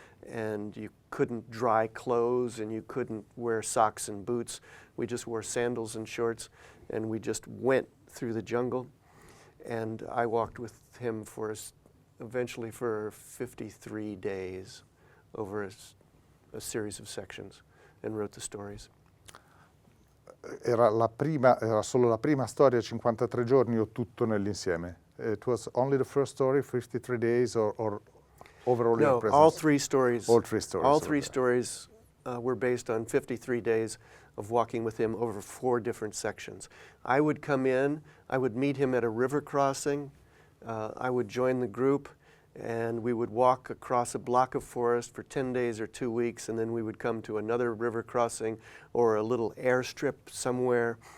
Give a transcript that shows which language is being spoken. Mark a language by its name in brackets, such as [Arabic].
[English] And you couldn't dry clothes and you couldn't wear socks and boots. We just wore sandals and shorts, and we just went through the jungle. And I walked with him eventually for 53 days over a series of sections and wrote the stories. [Italian] Era solo la prima storia, 53 giorni o tutto nell'insieme? [English] It was only the first story, 53 days, or overall no, your presence? all 3 stories. All 3 stories. All 3 stories were based on 53 days of walking with him over 4 different sections. I would come in, I would meet him at a river crossing, I would join the group, and we would walk across a block of forest for 10 days or 2 weeks, and then we would come to another river crossing or a little airstrip somewhere.